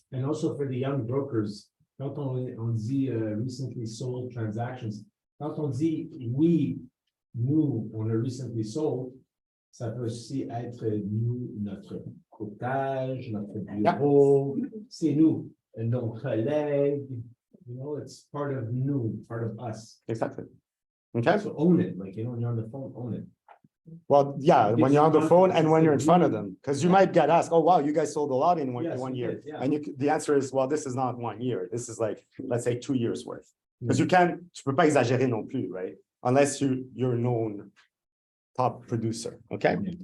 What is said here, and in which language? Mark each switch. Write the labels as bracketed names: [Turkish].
[English] And also for the young brokers, [French] quand on dit recently sold transactions, quand on dit oui, nous, on a recently sold, ça peut aussi être nous, notre courtage, notre bureau, c'est nous, nos collègues, [English] it's part of [French] nous, part of us. [English] Exactly. Okay. So own it, like, when you're on the phone, own it. Well, yeah, when you're on the phone and when you're in front of them, because you might get asked, oh, wow, you guys sold a lot in one year. Did, yeah. And the answer is, well, this is not 1 year. This is like, let's say 2 years worth. [French] Because tu peux pas exagérer non plus, right? [English] Unless you're known top producer, okay?